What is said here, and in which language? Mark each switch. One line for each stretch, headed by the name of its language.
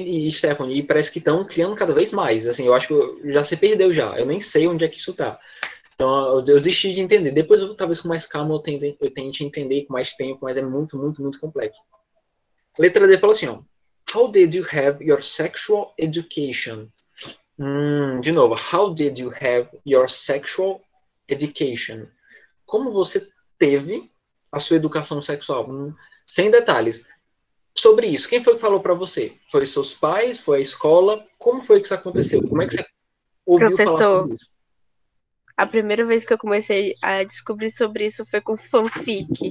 Portuguese: Stephanie, parece que estão criando cada vez mais. Assim, eu acho que já se perdeu já. Eu nem sei onde é que isso está. Então, eu desisti de entender. Depois, talvez com mais calma, eu tente entender com mais tempo, mas é muito, muito, muito complexo. Letra D fala assim, ó.
English: How did you have your sexual education?
Portuguese: De novo.
English: How did you have your sexual education?
Portuguese: Como você teve a sua educação sexual? Sem detalhes. Sobre isso, quem foi que falou para você? Foi seus pais? Foi a escola? Como foi que isso aconteceu? Como é que você ouviu falar Professor, sobre isso? a primeira vez que eu comecei a descobrir sobre isso foi com fanfic.